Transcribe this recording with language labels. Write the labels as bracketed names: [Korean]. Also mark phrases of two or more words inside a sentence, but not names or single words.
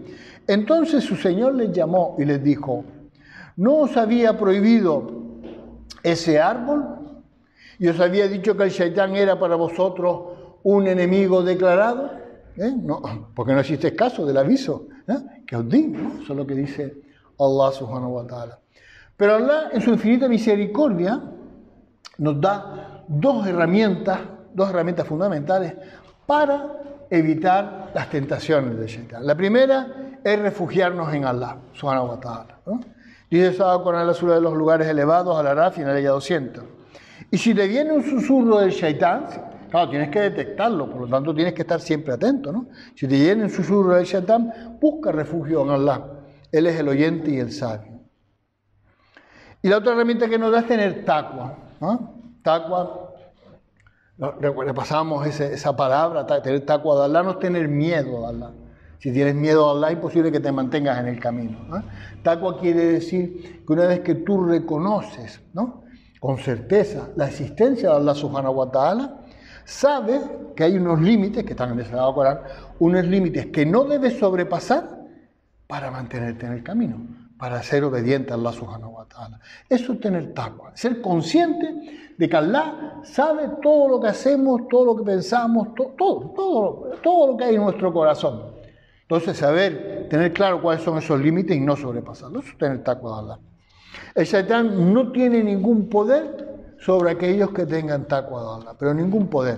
[Spanish] Entonces su Señor les llamó y les dijo: ¿no os había prohibido ese árbol? ¿Y os había dicho que el Shaitán era para vosotros un enemigo declarado? No, porque no hicisteis caso del aviso que os di, ¿no? Eso es lo que dice [Arabic] الله سبحانه وتعالى. [Spanish] Pero Allah, en su infinita misericordia, nos da dos herramientas fundamentales para evitar las tentaciones del Shaitán. La primera es refugiarnos en [Arabic] الله سبحانه وتعالى, [Spanish] ¿no? Dice Sagrado Corán en la sura de los lugares elevados, Al-Araf, y en la ley 200. Y si te viene un susurro del Shaitán, claro, tienes que detectarlo, por lo tanto tienes que estar siempre atento, ¿no? Si te viene un susurro del Shaitán, busca refugio en Allah. Él es el oyente y el sabio. Y la otra herramienta que nos da es tener taqwa, ¿no? Taqwa, repasamos esa palabra, tener taqwa de Allah, no es tener miedo de Allah, Si tienes miedo a Allah, es imposible que te mantengas en el camino, ¿no? Taqwa quiere decir que una vez que tú reconoces, ¿no?, con certeza la existencia de [Arabic] الله سبحانه وتعالى, [Spanish] sabes que hay unos límites que están en el Sagrado Corán, unos límites que no debes sobrepasar para mantenerte en el camino, para ser obediente a [Arabic] الله سبحانه وتعالى. [Spanish] Eso es tener taqwa, ser consciente de que Allah sabe todo lo que hacemos, todo lo que pensamos, todo lo que hay en nuestro corazón. Entonces, tener claro cuáles son esos límites y no sobrepasarlos. Eso es tener taqwa de Allah. El Shaitán no tiene ningún poder sobre aquellos que tengan taqwa de Allah, pero ningún poder.